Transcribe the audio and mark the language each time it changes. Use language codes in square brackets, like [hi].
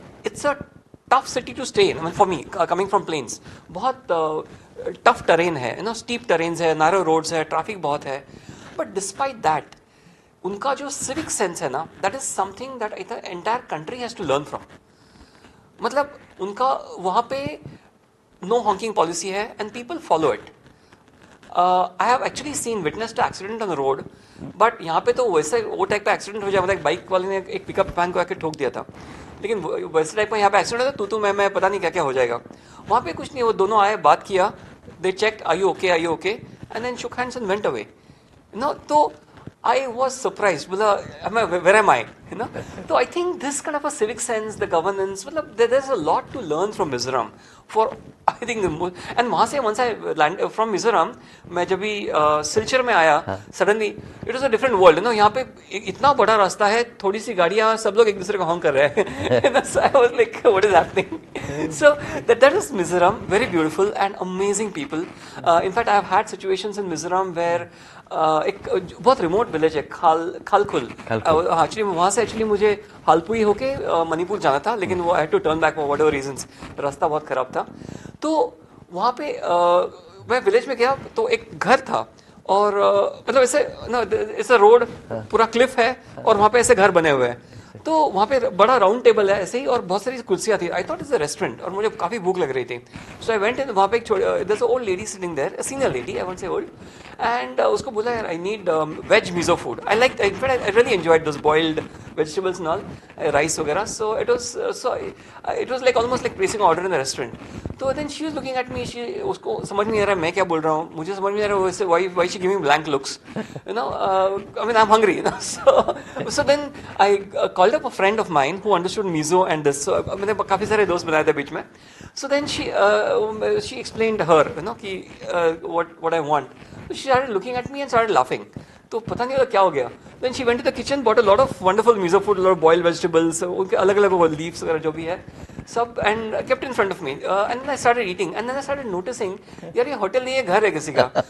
[en] It's a tough city to stay in. I mean, for me, coming from plains, बहुत tough terrain है, you know, steep terrains है, narrow roads है, traffic बहुत है. But despite that, उनका जो civic sense है ना, that is something that the entire country has to learn from. [hi] मतलब उनका वहाँ पे [en] no honking policy है and people follow it. I have actually witnessed an accident on the road, but [hi] यहाँ पे तो वैसे वो टाइप का एक्सीडेंट हो जाए, मतलब बाइक वाले ने एक पिकअप वैन को आके ठोक दिया था, लेकिन वैसे टाइप का यहाँ पे एक्सीडेंट होता, तू मैं पता नहीं क्या क्या हो जाएगा. वहाँ पे कुछ नहीं, वो दोनों आए, बात किया, [en] They check are you okay and then shook hands and went away. No, तो I was surprised. Where am I? You know. So I think this kind of a civic sense, the governance, there's a lot to learn from Mizoram. For I think and वहाँ से once I land from Mizoram, [hi] मैं जब भी सिलचर में आया, [en] suddenly it was a different world. [hi] You know, यहाँ पे इतना बड़ा रास्ता है, थोड़ी सी गाड़ियाँ, सब लोग एक दूसरे को हॉन्क कर रहे हैं. [en] So I was like, what is happening? So that is Mizoram. Very beautiful and amazing people. In fact, I have had situations in Mizoram where [hi] एक बहुत रिमोट विलेज है, खालकुल. एक्चुअली वहाँ से एक्चुअली मुझे हालपुई होके मणिपुर जाना था, लेकिन वो [en] I had to turn back for whatever reasons, [hi] रास्ता बहुत खराब था. तो वहाँ पे मैं विलेज में गया तो एक घर था, और मतलब ऐसे ना, ऐसा रोड पूरा क्लिफ है और वहाँ पे ऐसे घर बने हुए हैं. तो वहाँ पे बड़ा राउंड टेबल है ऐसे ही, और बहुत सारी कुर्सियाँ थी. [en] I thought it's a restaurant, [hi] और मुझे काफ़ी भूख लग रही थी. [en] so I went in, वहाँ पे एक there is a old lady sitting there, senior lady, I won't say old, and [hi] उसको बोला, यार [en] I need veg Mizo food. I like, in fact I really enjoyed those boiled vegetables and all, rice वगैरह. So it was like almost like placing order in a restaurant. [hi] तो [en] then she was looking at me, [hi] उसको समझ नहीं आ रहा है मैं क्या बोल रहा हूँ, मुझे समझ नहीं आ रहा है [en] Why she giving blank looks, you know. I mean I am hungry, you know. So then I called up a friend of mine who understood Mizo and this. [hi] So मैंने काफ़ी सारे दोस्त बनाए थे बीच में. [en] So then she explained her, you know, कि what I want. So she started looking at me and started laughing. [hi] तो पता नहीं क्या हो गया. [en] Then she went to the kitchen, bought a lot of wonderful Mizo food, a lot of boiled vegetables, उनके अलग अलग leaves [hi] वगैरह जो भी है. [en] सब and kept in front of me. And then I started eating, and then I started noticing, [hi] यार ये hotel नहीं है, घर है किसी का.